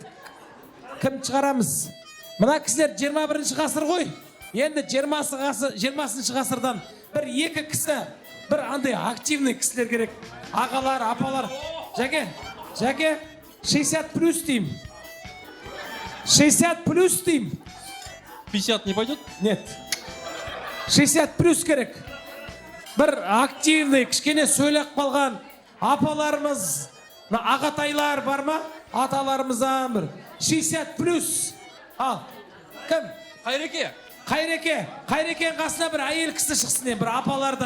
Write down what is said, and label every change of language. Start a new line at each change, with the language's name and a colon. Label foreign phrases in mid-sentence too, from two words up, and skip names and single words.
Kazakh: Кім шығарамыз? Мына кісілер 21 ғасыр ғой. Енді 20 ғасырдан бір екі кісі, бір андай активный кісілер керек. Ағалар, апалар. Жәке, 60 плюс дейм. 60 плюс дейм.
Russian: 50 не пойдет?
Kazakh: Нет. 60 плюс керек. Бір активный, кішкене сөйлеп қалған апаларымыз, ағатайлар бар ма? Аталарымыздан бір 60 плюс. Ал, кім? Қайрекен қасына бір әйел кісі шықсын, бір апалардан.